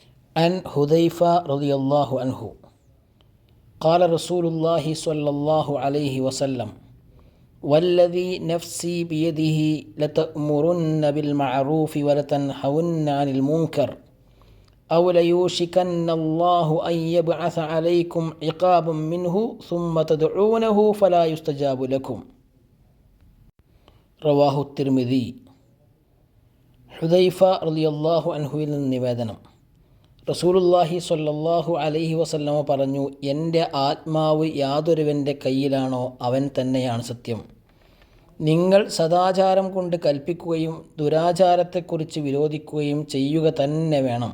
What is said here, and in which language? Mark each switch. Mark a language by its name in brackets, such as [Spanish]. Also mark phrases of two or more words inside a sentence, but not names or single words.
[Arabic] عن حذيفة رضي الله عنه قال رسول الله صلى الله عليه وسلم والذي نفسي بيده لتأمرن بالمعروف ولتنهون عن المنكر أو ليوشكن الله أن يبعث عليكم عقابا منه ثم تدعونه فلا يستجاب لكم رواه الترمذي. [Malayalam] ഹുദൈഫ [Arabic] رضي الله عنه [Malayalam] നിന്ന് നിവേദനം. [Arabic] رسول الله صلى الله عليه وسلم [Malayalam] പറഞ്ഞു, എൻ്റെ ആത്മാവ് യാതൊരുവൻ്റെ കയ്യിലാണോ അവൻ തന്നെയാണ് സത്യം. നിങ്ങൾ സദാചാരം കൊണ്ട് കൽപ്പിക്കുകയും ദുരാചാരത്തെക്കുറിച്ച് വിരോധിക്കുകയും ചെയ്യുക തന്നെ വേണം.